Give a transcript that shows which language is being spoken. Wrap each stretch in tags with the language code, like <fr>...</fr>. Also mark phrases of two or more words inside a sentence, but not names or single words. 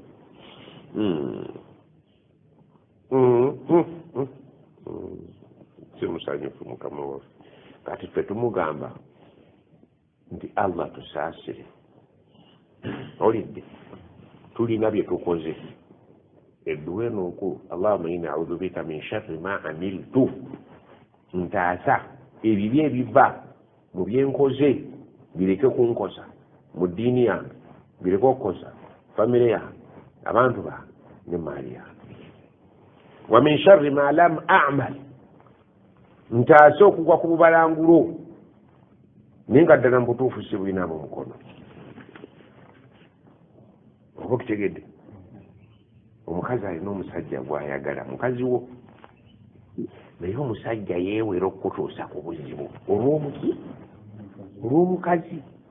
<lg>Simusanyufu Mukama waffe. Kati ffe tumugamba nti Allah tusaasire. Olidde tulina bye tukoze edduwa eno nkulu,</lg> <ar>اللهم إني أعوذ بك من شر ما عملت,</ar> <lg>ntaasa ebibi ebiva mu byenkoze bireke kunkosa mu ddiini yange, bireke okukosa famire yange, abantu bange ne maali yange.</lg> <ar>ومن شر ما لم أعمل,</ar> <lg>ntaase okugwa ku bubalangulo naye nga ddala mu butuufu si bulinamu mukono. Oba kitegedde omukazi alina omusajja gw'ayagala, mukazi wo, naye omusajja yeewera okukutuusa ku buzibu olw'omuki, olw'omukazi.</lg>